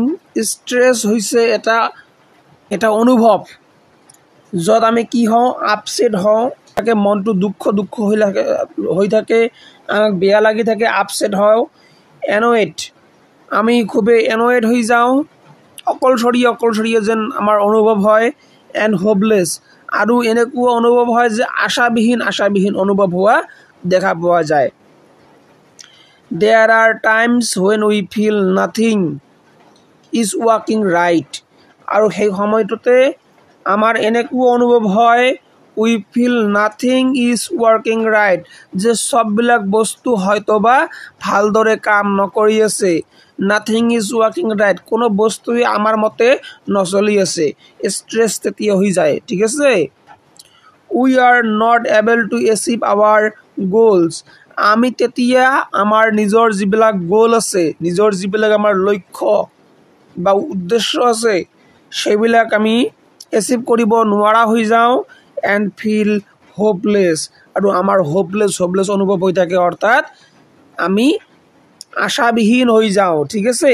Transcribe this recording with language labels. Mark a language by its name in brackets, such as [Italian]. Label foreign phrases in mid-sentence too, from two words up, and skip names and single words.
[Assamese] ষ্ট্ৰেছ হৈছে এটা অনুভৱ য'ত আমি কি হওঁ, আপছেট হওঁ, তাকে মনটো দুখ হৈ থাকে, আমাক বেয়া লাগি থাকে, আপছেট হওঁ, এনয়েড, আমি খুবেই এনয়েড হৈ যাওঁ, অকলশৰীয়া যেন আমাৰ অনুভৱ হয়, [English] and hopeless, [Assamese] আৰু এনেকুৱা অনুভৱ হয় যে আশাবিহীন অনুভৱ হোৱা দেখা পোৱা যায়। [English] There are times when we feel nothing is working right, [Assamese] আৰু সেই সময়টোতে আমাৰ এনেকুৱা অনুভৱ হয় [English] we feel nothing is working right, [Assamese] যে সববিলাক বস্তু হয়তোবা ভালদৰে কাম নকৰি আছে। [English] nothing is working right, [Assamese] কোনো বস্তুৱে আমাৰ মতে নচলি আছে। ষ্ট্ৰেছ তেতিয়া হৈ যায়, ঠিক আছে? [English] we are not able to achieve our goals, [Assamese] আমি তেতিয়া আমাৰ নিজৰ যিবিলাক গ'ল আছে, নিজৰ যিবিলাক আমাৰ লক্ষ্য বা উদ্দেশ্য আছে সেইবিলাক আমি এচিভ কৰিব নোৱাৰা হৈ যাওঁ। [English] and feel hopeless, [Assamese] আৰু আমাৰ হোপলেছ অনুভৱ হৈ থাকে, অৰ্থাৎ আমি আশাবিহীন হৈ যাওঁ, ঠিক আছে?